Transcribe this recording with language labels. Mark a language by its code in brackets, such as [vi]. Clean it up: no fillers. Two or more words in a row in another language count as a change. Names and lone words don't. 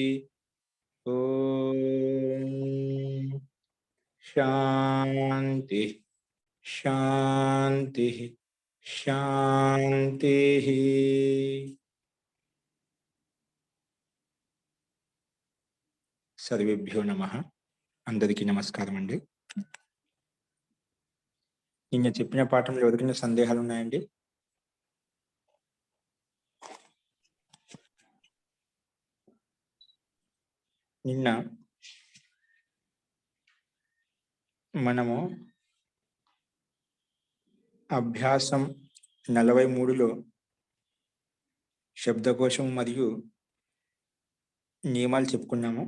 [sa] ओम शांति शांति शांति। सर्वेभ्यो नमः। [te] అందరికీ నమస్కారం అండి। నిన్న చెప్పిన పాఠంలో ఎవరికైనా సందేహాలు ఉన్నాయండి? నిన్న మనము అభ్యాసం 43లో శబ్దకోశం మరియు నియమాలు చెప్పుకున్నాము.